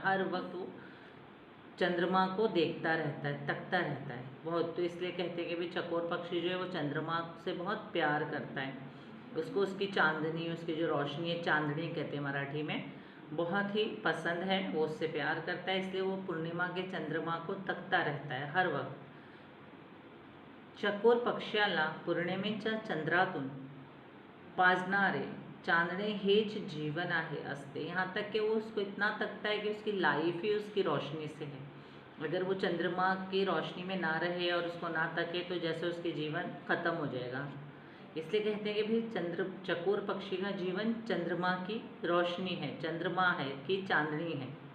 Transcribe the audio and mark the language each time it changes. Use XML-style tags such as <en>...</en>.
<hi>हर वक्त वो चंद्रमा को देखता रहता है, तकता रहता है बहुत। तो इसलिए कहते हैं कि भाई चकोर पक्षी जो है वो चंद्रमा से बहुत प्यार करता है। उसको उसकी चांदनी, उसकी जो रोशनी है, चांदनी कहते हैं मराठी में, बहुत ही पसंद है, वो उससे प्यार करता है। इसलिए वो पूर्णिमा के चंद्रमा को तकता रहता है हर वक्त।</hi> <mr>चकोर पक्ष्याला पौर्णिमेच्या चंद्रातून पाजणारे चांदणे हेच जीवन आहे असते।</mr> <hi>यहाँ तक कि वो उसको इतना तकता है कि उसकी लाइफ ही उसकी रोशनी से है। अगर वो चंद्रमा की रोशनी में ना रहे और उसको ना तके तो जैसे उसके जीवन खत्म हो जाएगा। इसलिए कहते हैं कि भाई चकोर पक्षी का जीवन चंद्रमा की रोशनी है, चंद्रमा है कि चांदनी है।</hi>